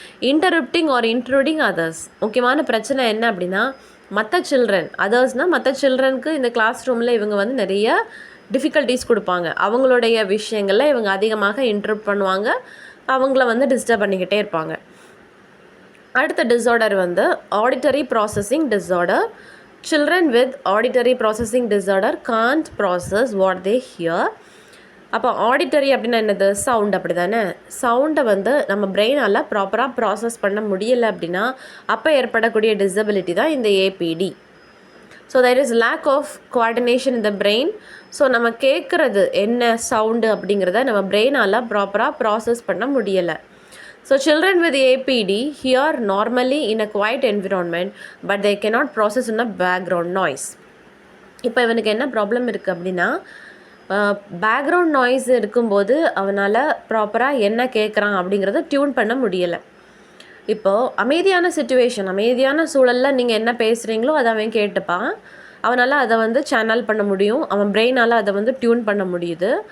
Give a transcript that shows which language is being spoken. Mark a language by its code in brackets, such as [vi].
[en] interrupting or intruding others, [ta] முக்கியமான பிரச்சனை என்ன அப்படின்னா மற்ற சில்ட்ரன், அதர்ஸ்னால் மற்ற சில்ட்ரனுக்கு இந்த கிளாஸ் ரூமில் இவங்க வந்து நிறைய டிஃபிகல்ட்டிஸ் கொடுப்பாங்க, அவங்களுடைய விஷயங்களில் இவங்க அதிகமாக இன்டரப்ட் பண்ணுவாங்க, அவங்கள வந்து டிஸ்டர்ப் பண்ணிக்கிட்டே இருப்பாங்க. அடுத்த டிஸார்டர் வந்து auditory processing disorder. [en] Children with auditory processing disorder can't process what they hear. [ta] அப்போ ஆடிட்டரி அப்படின்னா என்னது? சவுண்ட், அப்படி தானே? சவுண்டை வந்து நம்ம பிரெயினால் ப்ராப்பராக ப்ராசஸ் பண்ண முடியலை அப்படின்னா அப்போ ஏற்படக்கூடிய டிசபிலிட்டி தான் இந்த APD. [en] So there is lack of coordination in the brain. [ta] So நம்ம கேட்குறது என்ன சவுண்டு அப்படிங்கிறத நம்ம பிரெயினால் ப்ராப்பராக ப்ராசஸ் பண்ண முடியலை. [en] So children with APD hear normally in a quiet environment, but they cannot process in a background noise. [ta] இப்போ இவனுக்கு என்ன ப்ராப்ளம் இருக்குது அப்படின்னா பேக்ரவுண்ட் நாய்ஸ் இருக்கும்போது அவனால் ப்ராப்பராக என்ன கேட்குறான் அப்படிங்கிறத டியூன் பண்ண முடியலை. இப்போது அமைதியான சிச்சுவேஷன், அமைதியான சூழலில் நீங்கள் என்ன பேசுகிறீங்களோ அதை அவன் கேட்டுப்பான், அவனால் அதை வந்து சேனல் பண்ண முடியும், அவன் பிரெயினால் அதை வந்து டியூன் பண்ண முடியுது.